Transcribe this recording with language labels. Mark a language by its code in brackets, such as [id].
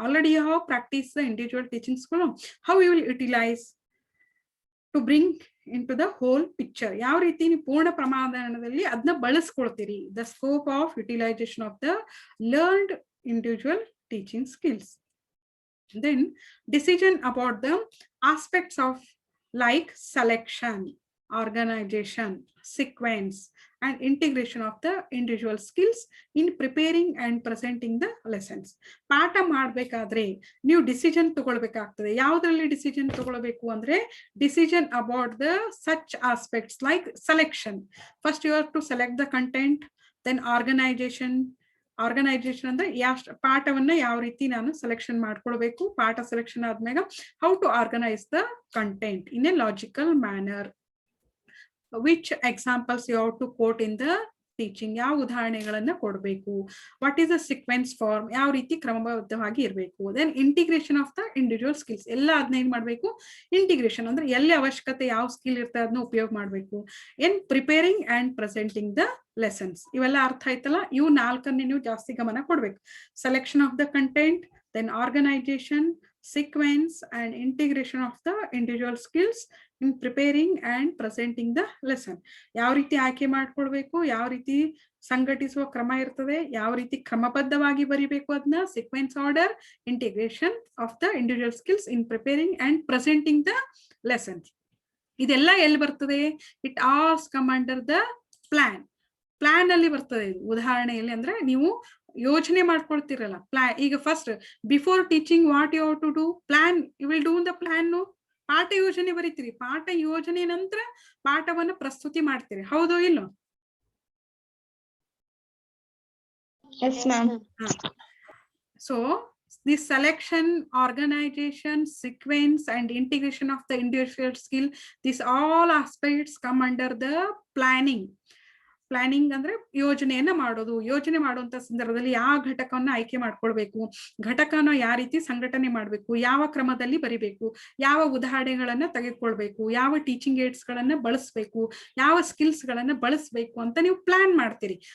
[en] Already you have practice the individual teaching skill, how you will utilise to bring in to the whole picture. [kn] ಯಾವ ರೀತಿ ನೀವು ಪೂರ್ಣ ಪ್ರಮಾಣದಲ್ಲಿ ಅದನ್ನ ಬಳಸ್ಕೊಳ್ತೀರಿ. [en] The scope of utilisation of the learned individual teaching skills. Then decision about the aspects of like selection, organization, sequence, and integration of the individual skills in preparing and presenting the lessons. [kn] ಪಾಠ ಮಾಡ್ಬೇಕಾದ್ರೆ ನೀವು decision ತಗೊಳ್ಬೇಕಾಗ್ತದೆ. ಯಾವ್ದ್ರಲ್ಲಿ decision ತಗೊಳ್ಬೇಕು ಅಂದ್ರೆ, [en] Decision about the such aspects like selection. First you have to select the content, then organisation [kn] ಅಂದ್ರೆ ಪಾಠವನ್ನ ಯಾವ ರೀತಿ ನಾನು ಸೆಲೆಕ್ಷನ್ ಮಾಡ್ಕೊಳ್ಬೇಕು, ಪಾಠ ಸೆಲೆಕ್ಷನ್ ಆದ್ಮೇಲೆ [en] How to organise the content in a logical manner. Which examples you have to quote in the [kn] teaching, ಯಾವ ಉದಾಹರಣೆಗಳನ್ನ ಕೊಡಬೇಕು, [en] what is the sequence form, [kn] ಯಾವ ರೀತಿ ಕ್ರಮಬದ್ಧವಾಗಿ ಇರಬೇಕು. [en] then integration of the individual skills, [kn] ಎಲ್ಲ ಅದನ್ನ ಏನ್ ಮಾಡ್ಬೇಕು, ಇಂಟಿಗ್ರೇಷನ್ ಅಂದ್ರೆ ಎಲ್ಲಿ ಅವಶ್ಯಕತೆ ಯಾವ ಸ್ಕಿಲ್ ಇರ್ತದೆ ಅದನ್ನ ಉಪಯೋಗ ಮಾಡಬೇಕು. [en] in preparing and presenting the lessons, [kn] ಇವೆಲ್ಲ ಅರ್ಥ ಆಯ್ತಲ್ಲ. ಇವು 4 ನೀವು ಜಾಸ್ತಿ ಗಮನ ಕೊಡ್ಬೇಕು. Selection of the content, [en] then organization, sequence and integration of the individual skills in preparing and presenting the lesson. [kn] ಯಾವ ರೀತಿ ಆಯ್ಕೆ ಮಾಡ್ಕೊಳ್ಬೇಕು, ಯಾವ ರೀತಿ ಸಂಘಟಿಸುವ ಕ್ರಮ ಇರ್ತದೆ, ಯಾವ ರೀತಿ ಕ್ರಮಬದ್ಧವಾಗಿ ಬರಿಬೇಕು ಅದನ್ನ, sequence order, [en] Integration of the individual skills in preparing and presenting the lesson. [kn] ಇದೆಲ್ಲ ಎಲ್ಲಿ ಬರ್ತದೆ? [en] It also come under the plan. [kn] Plan ಅಲ್ಲಿ ಬರ್ತದೆ ಇದು. ಉದಾಹರಣೆಯಲ್ಲಿ ಅಂದ್ರೆ ನೀವು ಯೋಚನೆ ಮಾಡ್ಕೊಳ್ತಿರಲ್ಲ ಪ್ಲಾನ್. [en] ಈಗ first before teaching what you have to do, plan, you will do the plan. [kn] ಪಾಠ ಯೋಜನೆ ಬರೀತೀರಿ, ಪಾಠ ಯೋಜನೆ ನಂತರ ಪಾಠವನ್ನು ಪ್ರಸ್ತುತಿ ಮಾಡ್ತೀರಿ, ಹೌದು ಇಲ್ಲೋ? [en] Yes, ma'am. So this selection, organization, sequence and integration of the individual skill, these all aspects come under the planning. [kn] Planning ಅಂದ್ರೆ ಯೋಜನೆಯನ್ನ ಮಾಡೋದು. ಯೋಜನೆ ಮಾಡುವಂತ ಸಂದರ್ಭದಲ್ಲಿ ಯಾವ ಘಟಕವನ್ನ ಆಯ್ಕೆ ಮಾಡ್ಕೊಳ್ಬೇಕು, ಘಟಕನ ಯಾವ ರೀತಿ ಸಂಘಟನೆ ಮಾಡ್ಬೇಕು, ಯಾವ ಕ್ರಮದಲ್ಲಿ ಬರಿಬೇಕು, ಯಾವ ಉದಾಹರಣೆಗಳನ್ನ ತೆಗೆದುಕೊಳ್ಬೇಕು, ಯಾವ ಟೀಚಿಂಗ್ ಏಡ್ಸ್ ಗಳನ್ನ ಬಳಸಬೇಕು, ಯಾವ ಸ್ಕಿಲ್ಸ್ ಗಳನ್ನ ಬಳಸಬೇಕು ಅಂತ ನೀವು ಪ್ಲಾನ್ ಮಾಡ್ತೀರಿ.